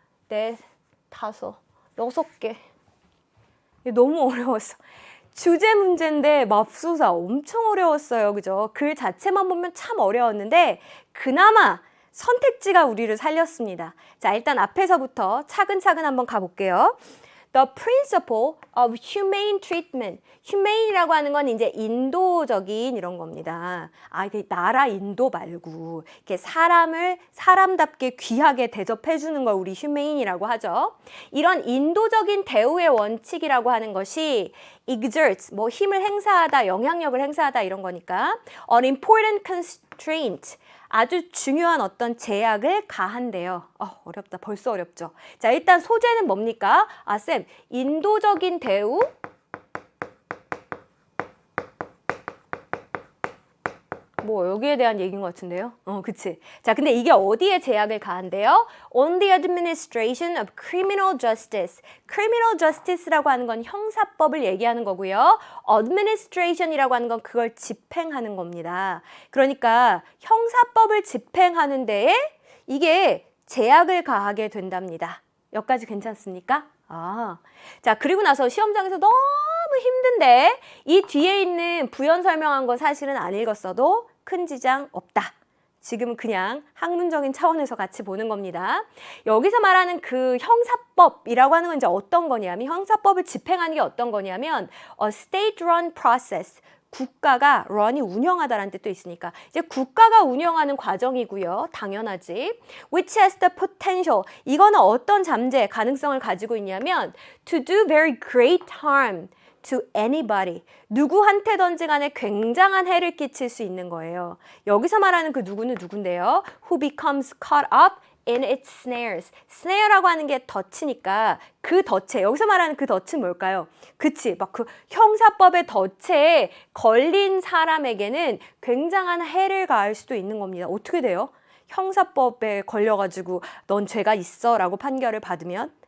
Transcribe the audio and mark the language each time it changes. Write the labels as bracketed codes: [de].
[ko] 4, 5, 6개. 너무 어려웠어. 주제 문제인데 맙소사 엄청 어려웠어요. 그죠? 글 자체만 보면 참 어려웠는데 그나마 선택지가 우리를 살렸습니다. 자, 일단 앞에서부터 차근차근 한번 가볼게요. [en] The principle of humane treatment. [ko] humane이라고 하는 건 이제 인도적인 이런 겁니다. 이게 나라 인도 말고 이렇게 사람을 사람답게 귀하게 대접해 주는 걸 우리 humane이라고 하죠. 이런 인도적인 대우의 원칙이라고 하는 것이 exert, 뭐 힘을 행사하다, 영향력을 행사하다 이런 거니까 [en] an important constraint. [ko] 아주 중요한 어떤 제약을 가한대요. 어렵다. 벌써 어렵죠. 자, 일단 소재는 뭡니까? 쌤, 인도적인 대우. 뭐 여기에 대한 얘기인 것 같은데요. 그치. 자, 근데 이게 어디에 제약을 가한대요? [en] On the administration of criminal justice. [ko] criminal justice라고 하는 건 형사법을 얘기하는 거고요. administration이라고 하는 건 그걸 집행하는 겁니다. 그러니까 형사법을 집행하는 데에 이게 제약을 가하게 된답니다. 여기까지 괜찮습니까? 자, 그리고 나서 시험장에서 너무 힘든데 이 뒤에 있는 부연 설명한 거 사실은 안 읽었어도 큰 지장 없다. 지금은 그냥 학문적인 차원에서 같이 보는 겁니다. 여기서 말하는 그 형사법이라고 하는 건 이제 어떤 거냐면 형사법을 집행하는 게 어떤 거냐면 [en] state-run process. [ko] 국가가 run이 운영하다라는 뜻도 있으니까 이제 국가가 운영하는 과정이고요. 당연하지. [en] Which has the potential. [ko] 이거는 어떤 잠재, 가능성을 가지고 있냐면 [en] to do very great harm to anybody. [ko] 누구한테든지 간에 굉장한 해를 끼칠 수 있는 거예요. 여기서 말하는 그 누구는 누군데요? [en] Who becomes caught up in its snares. [ko] snare라고 하는 게 덫이니까 그 덫에 여기서 말하는 그 덫은 뭘까요? 그치, 막 그 형사법의 덫에 걸린 사람에게는 굉장한 해를 가할 수도 있는 겁니다. 어떻게 돼요? 형사법에 걸려가지고 넌 죄가 있어 라고 판결을 받으면